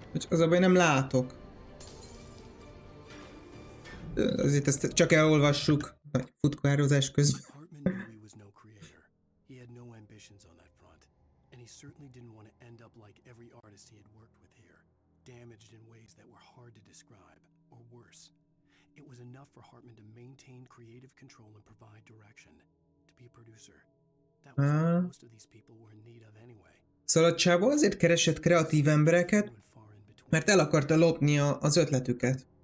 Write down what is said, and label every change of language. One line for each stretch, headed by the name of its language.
Hungarian: Az a baj, nem látok. Azért ezt csak elolvassuk. Nagy futkározás közben.
English: Hartman knew he was no creator. He had no ambitions on that front, and he certainly didn't want to end up like every artist he had worked with here, damaged in ways that were hard to describe, or worse. It was enough for Hartman to maintain creative control and provide direction, to be a producer. That was what most of these people were in need of anyway.
Hungarian: Szóval a csávó azért keresett kreatív embereket, mert el akarta lopni az ötletüket.